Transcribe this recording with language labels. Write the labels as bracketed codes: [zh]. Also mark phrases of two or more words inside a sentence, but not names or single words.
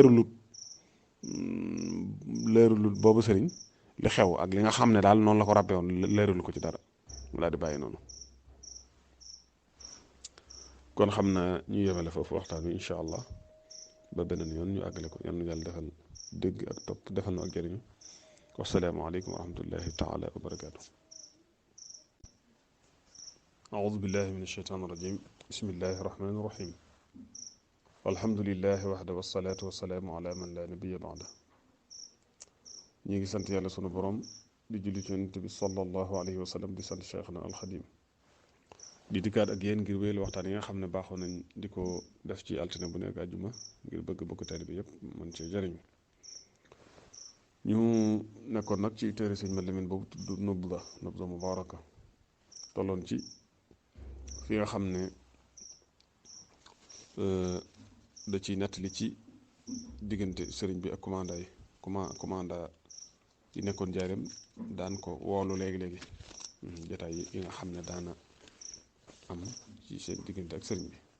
[wo] leerul boobu sëriñ li xew ak li nga xam ne daal noonu la ko ràbbee woon leerul ko ci dara mu daal di bàyyi noonu kon xam na ñu yemale foofu waxtaan wi [ar] إن شاء الله [wo] ba beneen yoon ñu àggale ko yal na yàlla defal dégg ak topp defal na ak jëriñu [ar] والسلام عليكم ورحمة الله تعالى وبركاته. أعوذ بالله من الشيطان الرجيم بسم الله الرحمن الرحيم الحمد لله وحده والصلاة والسلام على من لا نبي بعده [wo] ñi ngi sant yàlla sunu borom di julli ci yonent bi [ar] صلى الله عليه وسلم [wo] di sant Cheikhna alxadim di dikkaat ak yéen ngir wéyal waxtaan yi nga xam ne baaxoo nañ di ko def ci altine bu nekk àjjuma ngir bëgg taalibe bi yëpp mën cee jëriñ ñu nekkoon nag ci téere sëñ Mat Lamin boobu tudd Nubza Mubaaraka tolloon ci fi nga xam ne da ciy nettali ci diggante sëriñ bi ak commanda yi nekkoon njaareem daan ko woolu léegi-léegi jotaay yi nga xam ne daana am ci seen diggante ak sëriñ bi